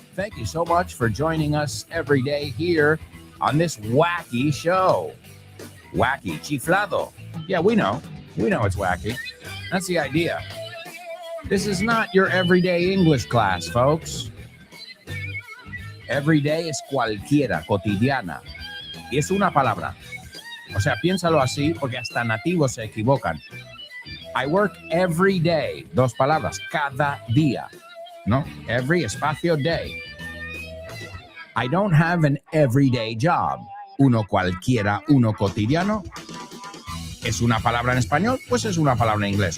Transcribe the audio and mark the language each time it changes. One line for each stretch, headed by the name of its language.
English: Thank you so much for joining us every day here on this wacky show. Wacky, chiflado. Yeah, we know. We know it's wacky. That's the idea. This is not your everyday English class, folks.
Spanish: Everyday es cualquiera, cotidiana. Y es una palabra. O sea, piénsalo así porque hasta nativos se equivocan.
English: I work every day.
Spanish: Dos palabras. Cada día. No?
English: Every espacio day. I don't have an everyday job.
Spanish: Uno cualquiera, uno cotidiano. ¿Es una palabra en español? Pues es una palabra en inglés.